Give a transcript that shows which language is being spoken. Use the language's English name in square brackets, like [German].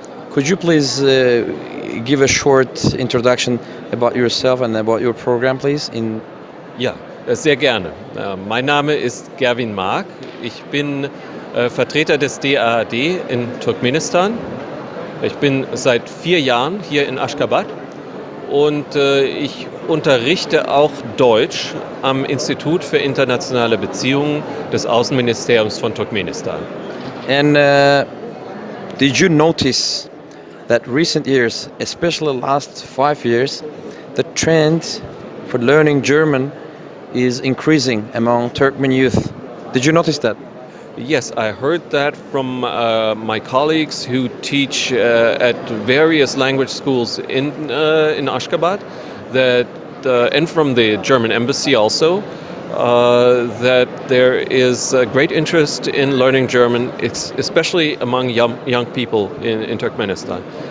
[English] Could you please give a short introduction about yourself and about your program, please? [German] Ja, sehr gerne. Mein Name ist Perwin MAAG. Ich bin Vertreter des DAAD in Turkmenistan. Ich bin seit 4 Jahren hier in Ashgabat und ich unterrichte auch Deutsch am Institut für internationale Beziehungen des Außenministeriums von Turkmenistan. [English] And did you notice that recent years, especially last 5 years, the trend for learning German is increasing among Turkmen youth? Did you notice that? Yes, I heard that from my colleagues who teach at various language schools in Ashgabat, and from the German embassy also, that there is a great interest in learning German, especially among young people in Turkmenistan.